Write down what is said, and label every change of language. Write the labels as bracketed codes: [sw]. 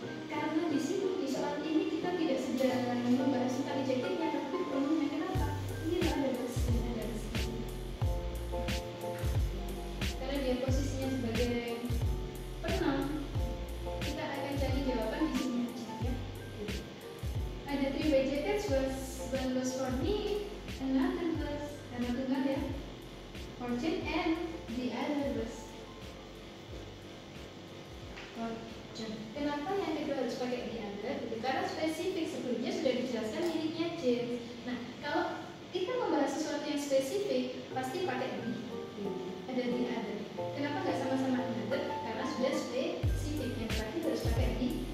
[id] Karena di sini di soal ini kita tidak sedang membahas tentang adjektifnya, tapi pronomennya. Kenapa? Ini ada bahasanya dari sini. Karena dia posisinya sebagai pronoun, kita akan cari jawaban di sini aja ya. [en] Ada 3 way jackets, one was for me, another was [id] karena tunggal ya, [en] for Jane, and the other was for John. [id] Kenapa yang kedua harus pakai the other? Karena spesifik, sebelumnya sudah dijelaskan miliknya James. Nah, kalau kita membahas sesuatu yang spesifik, pasti pakai the. Ada the other. Kenapa nggak sama-sama another? Karena sudah spesifik. Yang terakhir harus pakai the.